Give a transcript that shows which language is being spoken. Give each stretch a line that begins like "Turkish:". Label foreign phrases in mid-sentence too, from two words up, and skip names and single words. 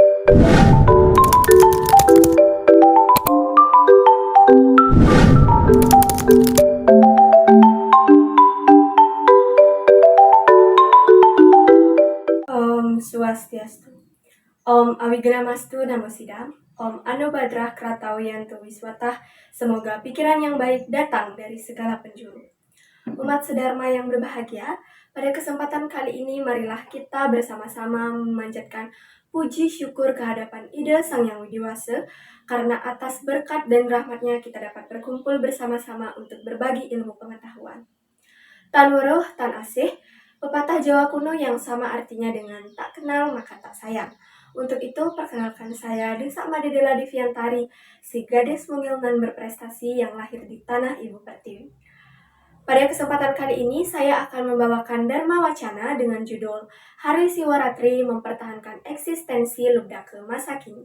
Indonesian: Swastiastu.
Sanskrit: Om Awignamastu Namo Sidam. Om Anu Badrah Kratawiyantu Wiswatah.
Indonesian: Semoga pikiran yang baik datang dari segala penjuru. Umat sedharma yang berbahagia, pada kesempatan kali ini marilah kita bersama-sama memanjatkan puji syukur kehadapan Ida Sang Yang Widiwasa, karena atas berkat dan rahmatnya kita dapat berkumpul bersama-sama untuk berbagi ilmu pengetahuan.
Kawi: Tan weruh, tan asih,
Indonesian: pepatah Jawa kuno yang sama artinya dengan tak kenal maka tak sayang. Untuk itu, perkenalkan saya Desa Madedela Diviantari, si gadis mungil dan berprestasi yang lahir di tanah Ibu Pertiwi. Pada kesempatan kali ini, saya akan membawakan Dharma Wacana dengan judul Hari Siwaratri Mempertahankan Eksistensi Lubdaka Masa Kini.